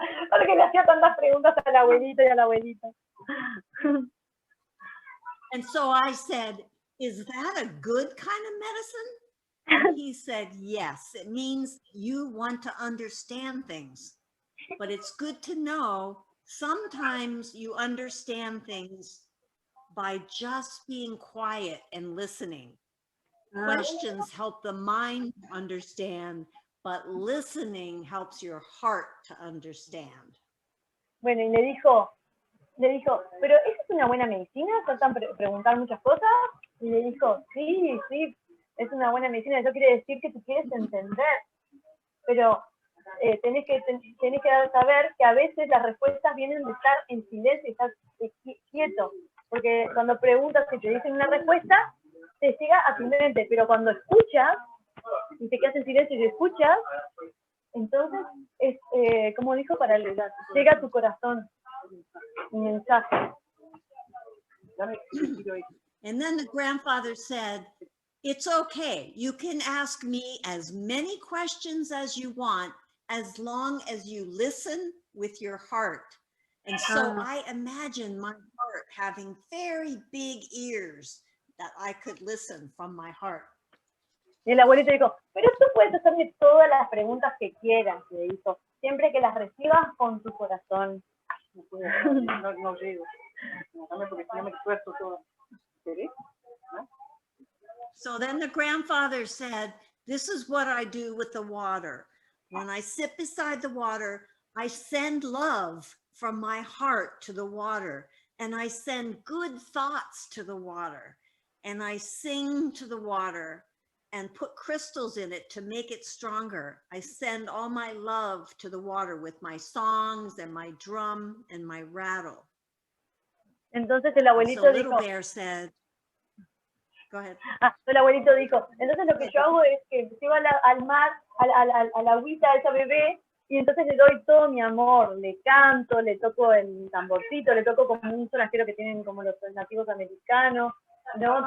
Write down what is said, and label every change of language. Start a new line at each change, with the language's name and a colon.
Spanish: Porque le hacía tantas preguntas a la abuelita y a la abuelita.
English: And so I said, is that a good kind of medicine? And he said, yes, it means you want to understand things. But it's good to know sometimes you understand things by just being quiet and listening. Questions help the mind understand, but listening helps your heart to understand.
Spanish: Bueno, y le dijo, pero ¿esa es una buena medicina? ¿Tratan de preguntar muchas cosas? Y le dijo, sí, es una buena medicina. Eso quiere decir que tú quieres entender. Pero tenés que saber que a veces las respuestas vienen de estar en silencio y estar quieto. Porque cuando preguntas y te dicen una respuesta, te llega a tu mente. Pero cuando escuchas y te quedas en silencio y te escuchas, entonces es, como dijo, llega a tu corazón un mensaje.
English: And then the grandfather said, it's okay. You can ask me as many questions as you want, as long as you listen with your heart. And so I imagine my heart having very big ears that I could listen from my heart.
Spanish: Y el abuelito dijo, pero tú puedes hacerme todas las preguntas que quieras, le dijo, siempre que las recibas con tu corazón. No llego. Porque si no me esfuerzo todo.
English: So then the grandfather said, this is what I do with the water. When I sit beside the water, I send love from my heart to the water, and I send good thoughts to the water, and I sing to the water and put crystals in it to make it stronger. I send all my love to the water with my songs and my drum and my rattle.
Spanish: Entonces el abuelito
English: So Little
Spanish: dijo,
English: Bear said, go ahead.
Spanish: El abuelito dijo, entonces lo que yo hago es que llevo al mar, a la agüita a esa bebé, y entonces le doy todo mi amor, le canto, le toco el tamborcito, le toco como un sonajero que tienen como los nativos americanos, ¿no?